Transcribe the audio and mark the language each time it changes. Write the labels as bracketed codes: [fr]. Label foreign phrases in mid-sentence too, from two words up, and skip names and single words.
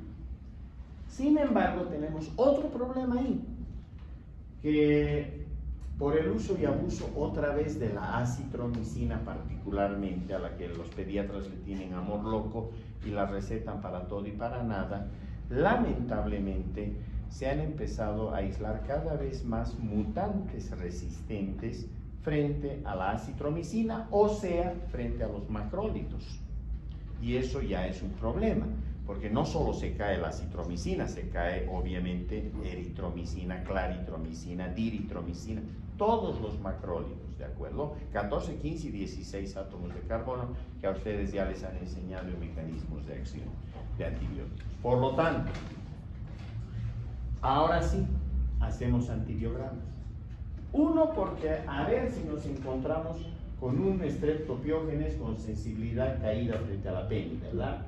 [es] Sin embargo, tenemos otro problema ahí, que por el uso y abuso otra vez de la acitromicina particularmente, a la que los pediatras le tienen amor loco y la recetan para todo y para nada, lamentablemente se han empezado a aislar cada vez más mutantes resistentes frente a la acitromicina, o sea, frente a los macrólidos. Y eso ya es un problema, porque no solo se cae la acitromicina, se cae obviamente eritromicina, claritromicina, diritromicina, todos los macrólidos, ¿de acuerdo? 14, 15 y 16 átomos de carbono que a ustedes ya les han enseñado en mecanismos de acción de antibióticos. Por lo tanto, ahora sí, hacemos antibiogramas. Uno, porque a ver si nos encontramos con un Streptopiógenes con sensibilidad caída frente a la peni, ¿verdad?